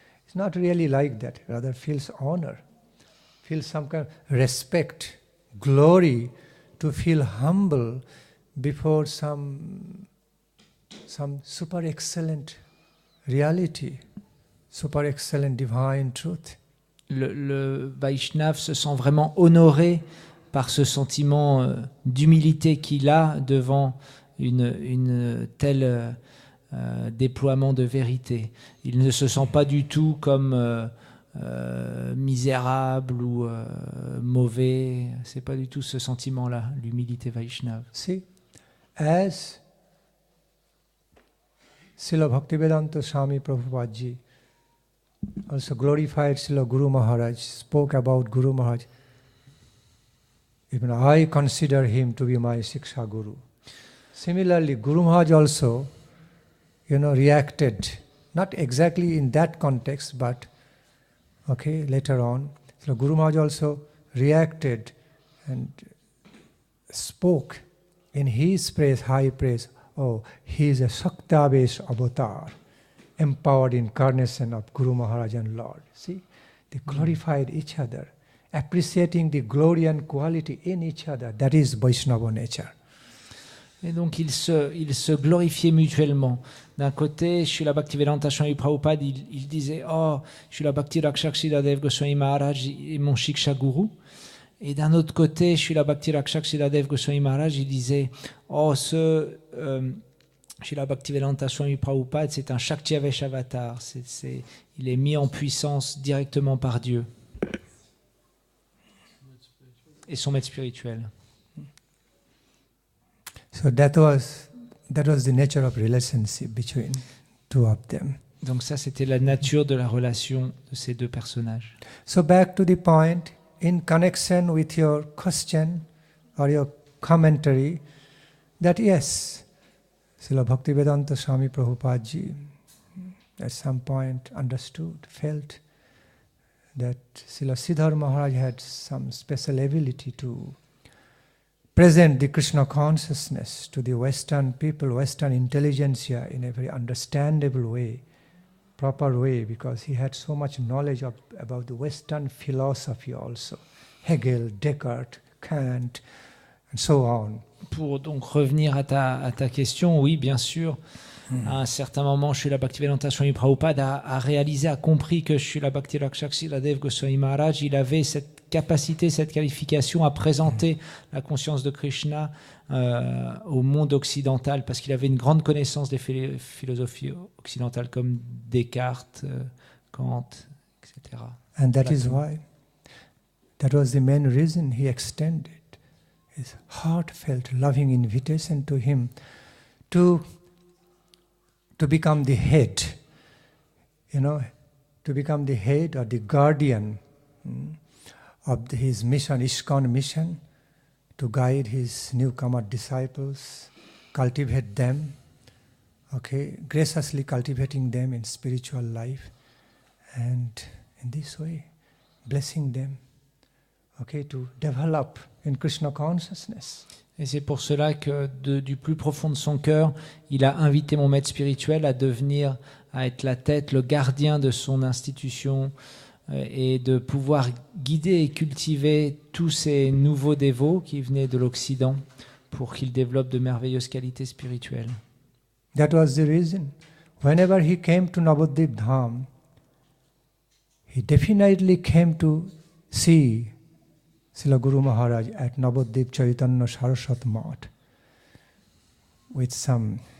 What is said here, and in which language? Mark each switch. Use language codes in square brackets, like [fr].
[en] It's not really like that. Rather feels honor, feels some kind of respect, glory, to feel humble before some super excellent reality, super excellent divine truth. [fr] Le Vaishnav se sent vraiment honoré par ce sentiment d'humilité qu'il a devant une telle déploiement de vérité. Il ne se sent pas du tout comme misérable ou mauvais. C'est pas du tout ce sentiment-là, l'humilité Vaishnava. [en] See, as Srila Bhaktivedanta Swami Prabhupada also glorified Srila Guru Maharaj, spoke about Guru Maharaj. Even I consider him to be my Siksha Guru. Similarly, Guru Maharaj also, reacted, not exactly in that context, but later on. So Guru Maharaj also reacted and spoke in his praise, high praise. Oh, he is a Shaktavesh avatar, empowered incarnation of Guru Maharaj and Lord. See, they glorified each other, appreciating the glory and quality in each other. That is Vaishnava nature. [fr] Et donc ils se glorifiaient mutuellement. D'un côté, Srila Bhaktivedanta Swami Prabhupada, il disait « Oh, Srila Bhakti Rakshak Sriladev Goswami Maharaj est mon Shiksha Guru ». Et d'un autre côté, Srila Bhakti Rakshak Sriladev Goswami Maharaj, il disait « Oh, Srila Bhaktivedanta Swami Prabhupada, c'est un Shaktiavesh avatar. Il est mis en puissance directement par Dieu. » Et son maître spirituel. [en] So that was the nature of relationship between two of them. [fr] Donc ça, c'était la nature de la relation de ces deux personnages. [en] So back to the point, in connection with your question or your commentary, that yes, Srila Bhaktivedanta Swami Prabhupada ji at some point understood, felt that Srila Siddhar Maharaj had some special ability to present the Krishna consciousness to the Western people, Western intelligentsia in a very understandable way, proper way, because he had so much knowledge about the Western philosophy also, Hegel, Descartes, Kant, and so on. [fr] Pour donc revenir à ta question, oui, bien sûr, à un certain moment, Srila Bhaktivedanta Swami Prabhupada a réalisé, a compris que Srila Bhakti Rakshak Sriladev Goswami Maharaj, il avait cette capacité, cette qualification à présenter la conscience de Krishna au monde occidental, parce qu'il avait une grande connaissance des philosophies occidentales comme Descartes, Kant, etc. [en] And that is why, that was the main reason he extended his heartfelt, loving invitation to him to become the head, to become the head or the guardian of his mission, ISKCON mission, to guide his newcomer disciples, cultivate them, graciously cultivating them in spiritual life, and in this way, blessing them, to develop in Krishna consciousness. [fr] Et c'est pour cela que du plus profond de son cœur, il a invité mon maître spirituel à être la tête, le gardien de son institution, et de pouvoir guider et cultiver tous ces nouveaux dévots qui venaient de l'Occident pour qu'ils développent de merveilleuses qualités spirituelles. [en] That was the reason. Whenever he came to Navadvip Dham, he definitely came to see Srila Guru Maharaj at Navadvip Chaitanya Saraswat Math with some